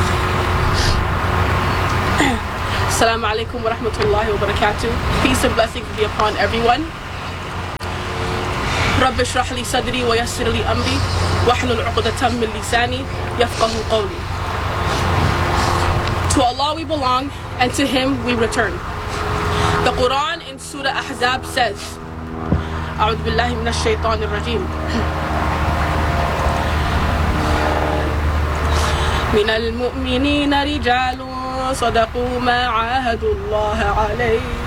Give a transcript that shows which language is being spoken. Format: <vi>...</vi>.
<ar>Assalamu alaikum wa rahmatullahi wa barakatuh.</ar> <en>Peace and blessings be upon everyone.</en> <ar>رب اشرح لي صدري ويسر لي امري واحلل عقدة من لساني يفقهوا قولي.</ar> <en>To Allah we belong and to Him we return. The Quran in Surah Ahzab says,</en> <ar>أعوذ بالله من الشيطان الرجيم. من المؤمنين رجال صدقوا ما عاهدوا الله عليه.</ar>